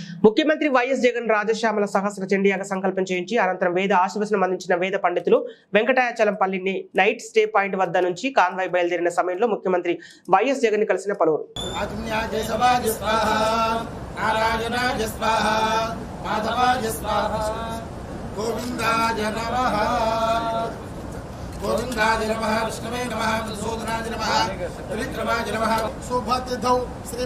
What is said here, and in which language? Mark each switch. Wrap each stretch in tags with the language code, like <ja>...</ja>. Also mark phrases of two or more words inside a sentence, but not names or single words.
<te>ముఖ్యమంత్రి వైఎస్ జగన్ రాజశ్యామల సహస్ర చండీయాగ సంకల్పం చేయించి అనంతరం వేద ఆశీర్వచనం అందించిన వేద పండితులు వెంకటాచలంపల్లిని</te> <en>night stay point</en> <te>వద్ద నుంచి కాన్వాయ్ బయలుదేరిన సమయంలో ముఖ్యమంత్రి వైఎస్ జగన్ ని కలిసిన పలువురు</te> <sa>गोविंदाय नमः विष्णवे नमः मधुसूदनाय नमः त्रिविक्रमाय नमः शुभतिथौ श्री</sa>